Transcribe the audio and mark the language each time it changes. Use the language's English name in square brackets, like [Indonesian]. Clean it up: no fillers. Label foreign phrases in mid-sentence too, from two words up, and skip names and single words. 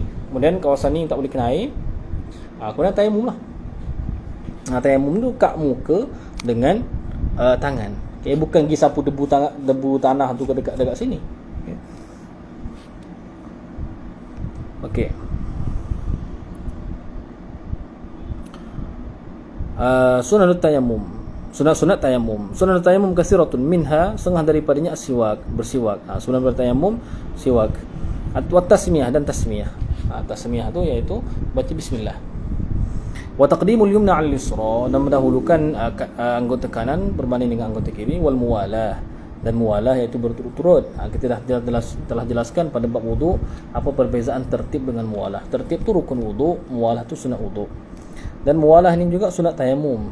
[Malay] Kemudian kawasan ni tak boleh kena air. Kemudian tayamum lah. Tayamum tu kat muka dengan tangan. Okay, bukan pergi sapu debu tanah tu dekat sini. Okey. [Arabic] سنن التيمم. [Malay] Sunat tayamum. [Arabic] سنن التيمم كثيرة منها, [Malay] setengah daripadanya siwak, bersiwak. Sunat bertayamum siwak. [Arabic] والتسمية, [Malay] dan tasmiyah. Tasmiyah tu iaitu baca bismillah. [Arabic] وتقديم اليمنى على اليسرى, [Malay] dan mendahulukan anggota kanan berbanding dengan anggota kiri. [Arabic] والموالاة, [Malay] dan muwalah iaitu berturut-turut. Kita telah jelaskan pada bab wudu apa perbezaan tertib dengan muwalah. Tertib tu rukun wudu, muwalah tu sunat wudu. Dan muwalah ni juga sunat tayamum.